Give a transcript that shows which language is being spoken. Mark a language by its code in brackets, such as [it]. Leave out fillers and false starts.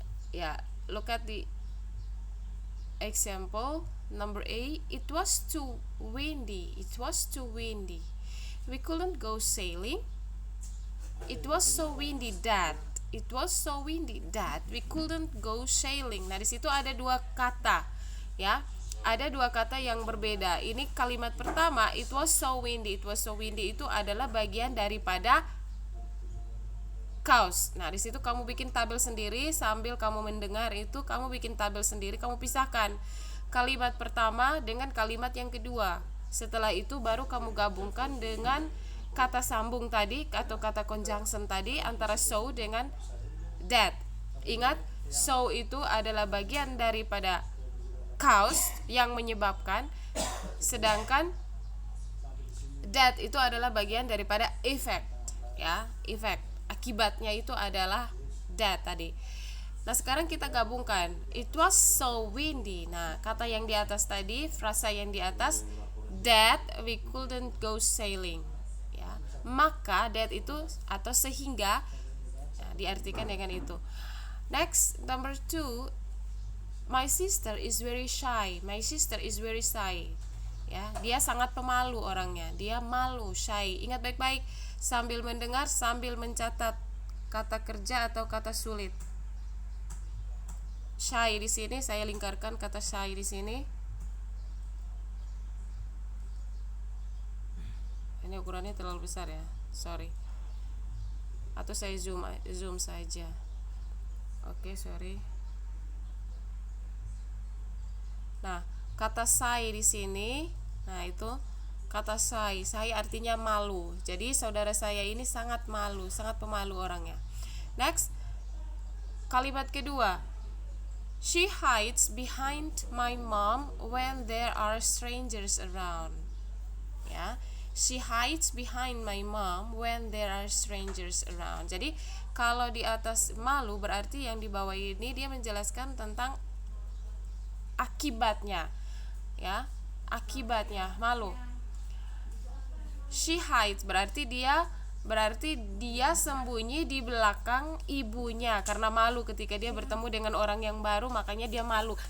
[en] Ya, look at the example number A. It was too windy. It was too windy. We couldn't go sailing. It was so windy that. It was so windy that we couldn't go sailing. [id] Nah, di situ ada dua kata, ya. Ada dua kata yang berbeda. Ini kalimat pertama, [en] it was so windy. It was so windy [id] itu adalah bagian daripada cause. Nah, di situ kamu bikin tabel sendiri sambil kamu mendengar itu, kamu bikin tabel sendiri, kamu pisahkan kalimat pertama dengan kalimat yang kedua. Setelah itu baru kamu gabungkan dengan kata sambung tadi atau kata conjunction tadi antara so dengan that. Ingat, so itu adalah bagian daripada cause yang menyebabkan, sedangkan that itu adalah bagian daripada effect, ya, effect. Akibatnya itu adalah that tadi. Nah, sekarang kita gabungkan. [en] It was so windy. [id] Nah, kata yang di atas tadi, frasa yang di atas, [en] that we couldn't go sailing. [id] Ya, maka that itu atau sehingga, ya, diartikan dengan itu. [en] Next, number 2. My sister is very shy. My sister is very shy. [id] Ya, dia sangat pemalu orangnya. Dia malu, shy. Ingat baik-baik sambil mendengar, sambil mencatat kata kerja atau kata sulit. Shy di sini saya lingkarkan kata shy di sini. Ini ukurannya terlalu besar ya. Sorry. Atau saya zoom saja. Oke, sorry. Nah, kata shy di sini, nah itu kata shy. Shy artinya malu. Jadi saudara saya ini sangat malu, sangat pemalu orangnya. Next, kalimat kedua. [en] She hides behind my mom when there are strangers around. Ya, she hides behind my mom when there are strangers around. [id] Jadi kalau di atas malu berarti yang di bawah ini dia menjelaskan tentang akibatnya, ya, akibatnya malu. [en] She hides [id] berarti dia sembunyi di belakang ibunya karena malu ketika dia bertemu dengan orang yang baru, makanya dia malu.